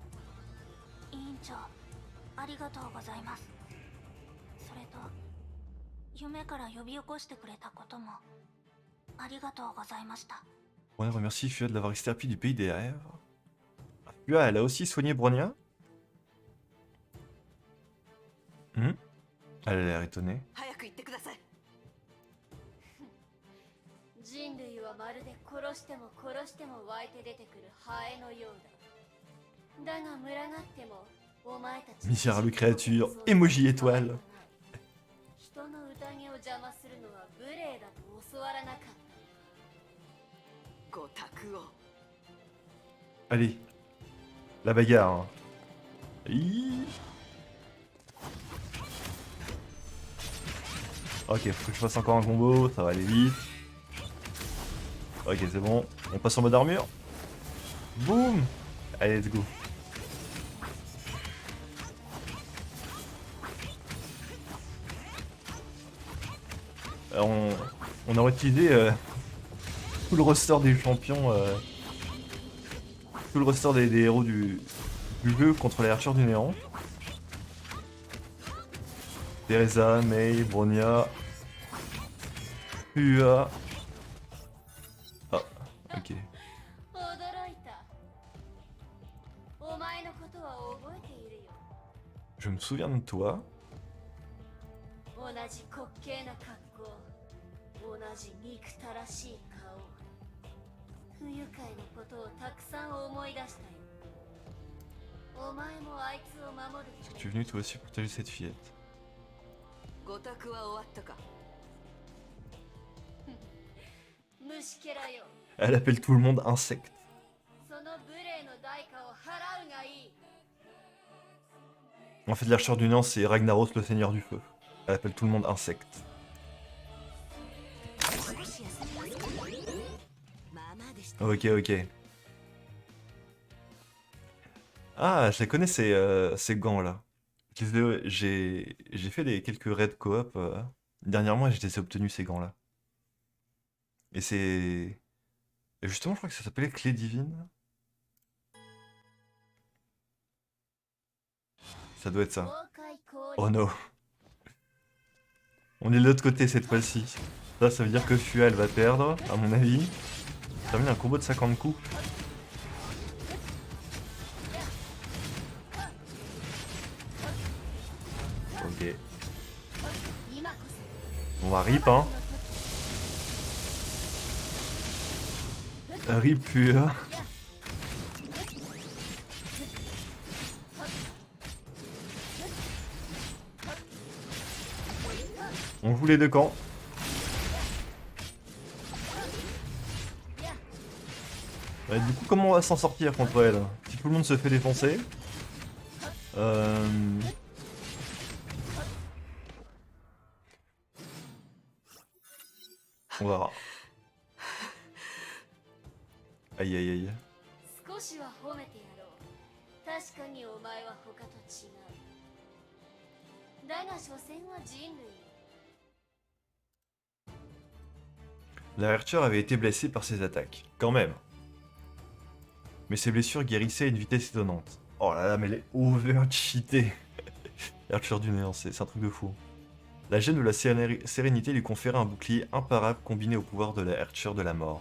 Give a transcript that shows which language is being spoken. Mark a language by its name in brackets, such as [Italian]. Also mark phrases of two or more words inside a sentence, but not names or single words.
[Japanese] 委員長、ありがとうございます。それと、夢から呼び起こしてくれたこともありがとうございました。 [French] Bronia remercie Fua de l'avoir extirpé du pays des rêves. Fua, elle a aussi soigné Bronia. Elle a l'air étonnée. [Japanese] 早く行ってください。人類はまるで殺しても殺しても湧いて出てくるハエのようだ。だが群がってもお前たち [French] Misérable créature, emoji étoile. [Japanese] 人の宴を邪魔するのは無礼だと教わらなかった。ご託を。 [French] Allez, la bagarre. Hi. Ok, faut que je fasse encore un combo, ça va aller vite. Ok, c'est bon. On passe en mode armure. Boum. Allez, [English] let's go. [French] On a utilisé tout le roster des champions, tout le roster des héros du jeu contre les Archers du Néant. Teresa, Mei, Bronia, Fua. Ah, ok. [Japanese] 驚いた。お前のことは覚えているよ。 [French] Je me souviens de toi. [Japanese] 同じ滑稽な格好、同じ憎たらしい顔。不愉快なことをたくさん思い出したよ。お前もあいつを守るため [French] Tu es venu toi aussi protéger cette fillette. [Japanese] ご託は終わったか。虫けらよ。 [French] Elle appelle tout le monde insecte. [Japanese] その無礼の代価を払うがいい。 [French] En fait, l'Archer du Néant, c'est Ragnaros, le seigneur du feu. Elle appelle tout le monde insecte. [Japanese] 少し休みますか。まあまあでした。 [French] Ok, ok. Ah, je les connais ces gants-là. J'ai fait quelques raids coop. Dernièrement, et je les ai obtenus ces gants-là. Et c'est. Et justement, je crois que ça s'appelait Clé Divine. Ça doit être ça. [Japanese] 崩壊降 Oh 臨 [English] no. [French] On est de l'autre côté cette fois-ci. Ça veut dire que Fua, elle va perdre, à mon avis. Termine un combo de 50 coups. Ok. [Japanese] 今こ [French] On va rip, hein. Rip Fua. On joue les deux camps. Ouais, du coup, comment on va s'en sortir contre elle? Si tout le monde se fait défoncer. Euh... On verra. Aïe aïe aïe. [Japanese] 少しは褒めてやろう。確かにお前は他と違う。だが所詮は人類。 [French] La Archer avait été blessée par ses attaques, quand même. Mais ses blessures guérissaient à une vitesse étonnante. Oh là là, mais elle est over-cheatée. Archer du néant, c'est un truc de fou. La gemme de la sérénité lui conférait un bouclier imparable combiné au pouvoir de la Archer de la mort.